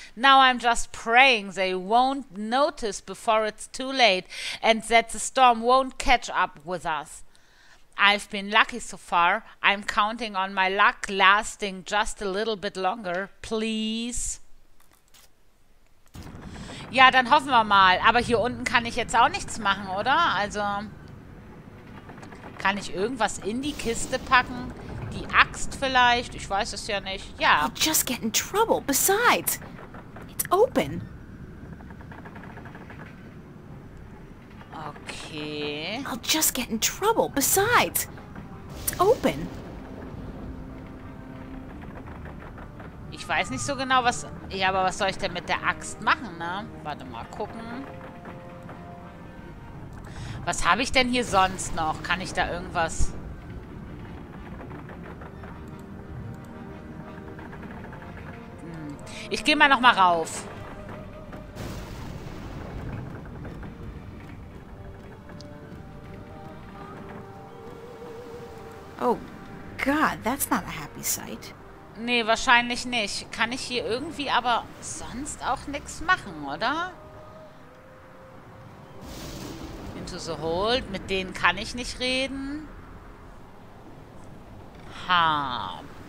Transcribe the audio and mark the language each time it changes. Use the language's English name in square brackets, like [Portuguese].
[English] Now I'm just praying they won't notice before it's too late and that the storm won't catch up with us. I've been lucky so far. I'm counting on my luck lasting just a little bit longer. Please. [German] Ja, dann hoffen wir mal. Aber hier unten kann ich jetzt auch nichts machen, oder? Also, kann ich irgendwas in die Kiste packen? Die Axt vielleicht? Ich weiß es ja nicht. Ja. [English] I'll just get in trouble. Besides, it's open. Okay. I'll just get in trouble. Besides, it's open. [German] Ich weiß nicht so genau, was... Ja, aber was soll ich denn mit der Axt machen, ne? Warte mal, gucken. Was habe ich denn hier sonst noch? Kann ich da irgendwas... Ich gehe mal noch mal rauf. [English] Oh, God, that's not a happy sight. [German] Nee, wahrscheinlich nicht. Kann ich hier irgendwie aber sonst auch nichts machen, oder? Into the Hold. Mit denen kann ich nicht reden. Ha.